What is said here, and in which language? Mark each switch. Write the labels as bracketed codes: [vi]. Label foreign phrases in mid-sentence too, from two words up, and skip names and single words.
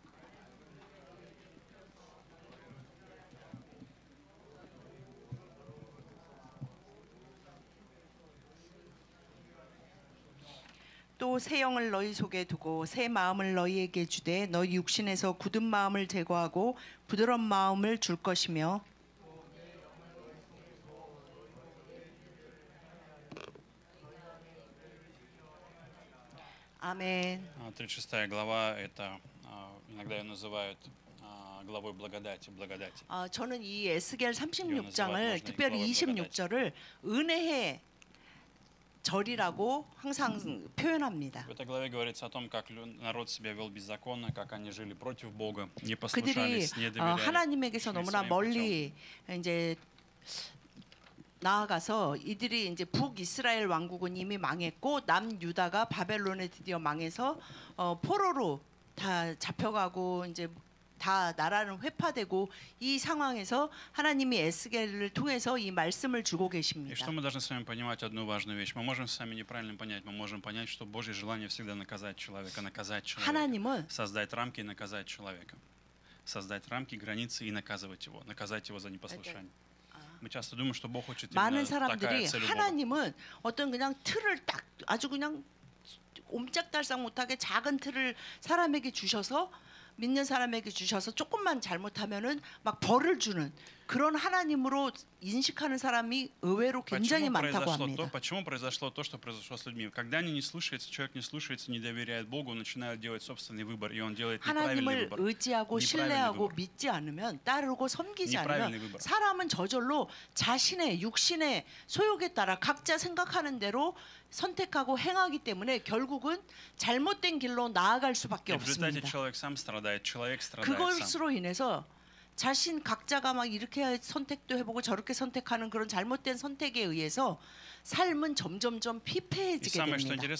[ko] 또 새 영을 너희 속에 두고 새 마음을 너희에게 주되 너희 육신에서 굳은 마음을 제거하고 부드러운 마음을 줄 것이며 아멘. [ru] 36 глава, это иногда ее называют главой благодати. [ko] 저는 이 에스겔 36장을 특별히 26절을 은혜의 절이라고 항상 표현합니다. [ru] В этой главе говорится о том, как народ себя вел беззаконно, как они жили против Бога, не послушались, не доверяли. [ko] 하나님에게서 너무나 멀리 이제 나아가서 이들이 이제 북이스라엘 왕국은 이미 망했고 남유다가 바벨론에 드디어 망해서 포로로 다 잡혀가고 이제 다 나라는 회파되고 이 상황에서 하나님이 에스겔을 통해서 이 말씀을 주고 [ru] И [ko] 계십니다. [ru] что мы должны с вами понимать одну важную вещь. Мы можем с вами неправильно понять. Мы можем понять, что Божье желание всегда наказать человека, [ko] 하나님은 [ru] создать рамки и наказать человека, создать рамки, границы и наказывать его за непослушание. Мы часто думаем, что Бог хочет [ko] 많은 [ru] именно такая [ko] 사람들이 [ru] цель у Бога. [ko] 하나님은 어떤 그냥 틀을 딱 아주 그냥 옴짝달싹 못하게 작은 틀을 사람에게 주셔서 믿는 사람에게 주셔서 조금만 잘못하면은 막 벌을 주는 그런 하나님으로 인식하는 사람이 의외로 굉장히 많다고 합니다. [ru] Почему произошло то, что произошло с людьми? Когда они не слушаются, человек не слушается, не доверяет Богу, начинает делать собственный выбор, и он делает неправильный [ko] 하나님을 [ru] выбор. [ko] 의지하고 신뢰하고 믿지 않으면 따르고 섬기지 않으면 사람은 저절로 자신의 육신의 소욕에 따라 각자 생각하는 대로 선택하고 행하기 때문에 결국은 잘못된 길로 나아갈 수밖에 없습니다. 그것으로 인해서 자신 각자가 막 이렇게 선택도 해보고 저렇게 선택하는 그런 잘못된 선택에 의해서 삶은 점점점 피폐해지게 됩니다.